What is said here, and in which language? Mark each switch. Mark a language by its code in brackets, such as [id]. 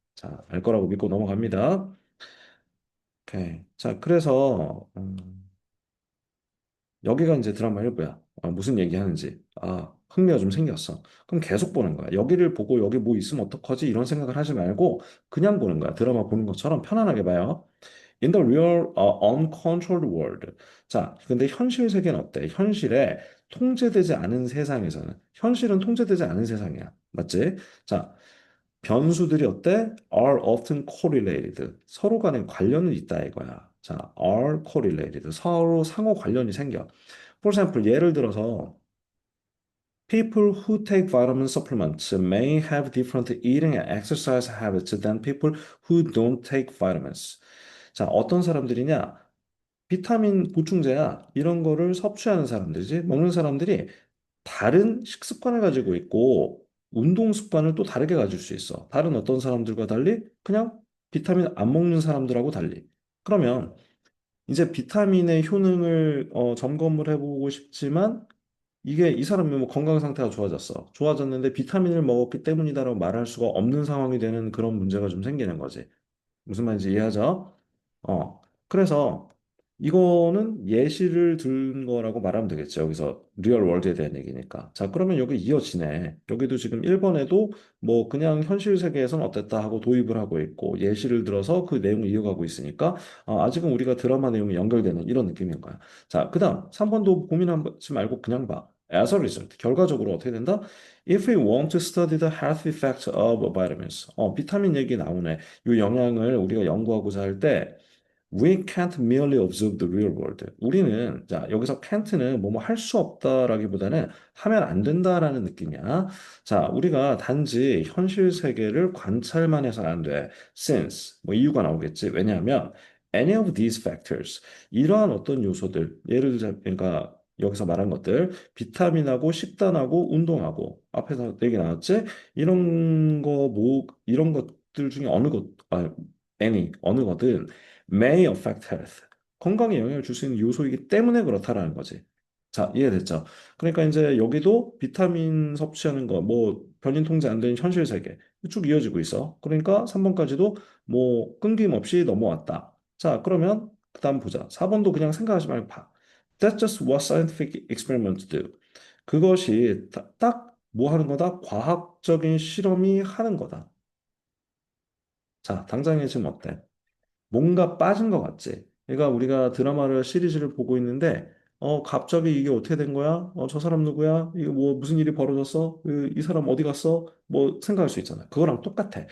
[ko] 자, 알 거라고 믿고 넘어갑니다. 오케이. 자, 그래서 여기가 이제 드라마 일부야. 무슨 얘기하는지. 흥미가 좀 생겼어. 그럼 계속 보는 거야. 여기를 보고 여기 뭐 있으면 어떡하지? 이런 생각을 하지 말고 그냥 보는 거야. 드라마 보는 것처럼 편안하게 봐요. [en] In the real, uncontrolled world. [ko] 자, 근데 현실 세계는 어때? 현실에 통제되지 않은 세상에서는 현실은 통제되지 않은 세상이야. 맞지? 자, 변수들이 어때? [en] are often correlated. [ko] 서로 간에 관련은 있다 이거야. 자, [en] are correlated. [ko] 서로 상호 관련이 생겨. [en] For example, [ko] 예를 들어서 [en] people who take vitamin supplements may have different eating and exercise habits than people who don't take vitamins. [ko] 자, 어떤 사람들이냐? 비타민 보충제야. 이런 거를 섭취하는 사람들이지. 먹는 사람들이 다른 식습관을 가지고 있고 운동 습관을 또 다르게 가질 수 있어. 다른 어떤 사람들과 달리 그냥 비타민 안 먹는 사람들하고 달리. 그러면 이제 비타민의 효능을 점검을 해보고 싶지만 이게 이 사람이 뭐 건강 상태가 좋아졌어. 좋아졌는데 비타민을 먹었기 때문이다라고 말할 수가 없는 상황이 되는 그런 문제가 좀 생기는 거지. 무슨 말인지 이해하죠? 그래서 이거는 예시를 든 거라고 말하면 되겠죠. 여기서 리얼 월드에 대한 얘기니까. 자, 그러면 여기 이어지네. 여기도 지금 1번에도 뭐 그냥 현실 세계에서는 어땠다 하고 도입을 하고 있고 예시를 들어서 그 내용을 이어가고 있으니까 아직은 우리가 드라마 내용이 연결되는 이런 느낌인 거야. 자, 그다음 3번도 고민하지 말고 그냥 봐. [en] As a result, [ko] 결과적으로 어떻게 된다? [en] If we want to study the health effects of vitamins, [ko] 비타민 얘기 나오네. 이 영향을 우리가 연구하고자 할 때 [en] We can't merely observe the real world. [ko] 우리는 자 여기서 can't는 뭐뭐 할 수 없다라기보다는 하면 안 된다라는 느낌이야. 자 우리가 단지 현실 세계를 관찰만 해서는 안 돼. Since 뭐 이유가 나오겠지. 왜냐하면 [en] any of these factors [ko] 이러한 어떤 요소들 예를 들자 그러니까 여기서 말한 것들 비타민하고 식단하고 운동하고 앞에서 얘기 나왔지. 이런 거 뭐 이런 것들 중에 어느 것 any 어느 거든 [en] may affect health. [ko] 건강에 영향을 줄 수 있는 요소이기 때문에 그렇다라는 거지. 자, 이해됐죠? 그러니까 이제 여기도 비타민 섭취하는 거, 뭐 변인 통제 안 되는 현실 세계 쭉 이어지고 있어. 그러니까 3번까지도 뭐 끊김없이 넘어왔다. 자, 그러면 그다음 보자. 4번도 그냥 생각하지 말고 봐. [en] That's just what scientific experiments do. [ko] 그것이 딱 뭐 하는 거다? 과학적인 실험이 하는 거다. 자, 당장에 지금 어때? 뭔가 빠진 것 같지? 그러니까 우리가 드라마를 시리즈를 보고 있는데 갑자기 이게 어떻게 된 거야? 저 사람 누구야? 이거 뭐 무슨 일이 벌어졌어? 이 사람 어디 갔어? 뭐 생각할 수 있잖아. 그거랑 똑같아.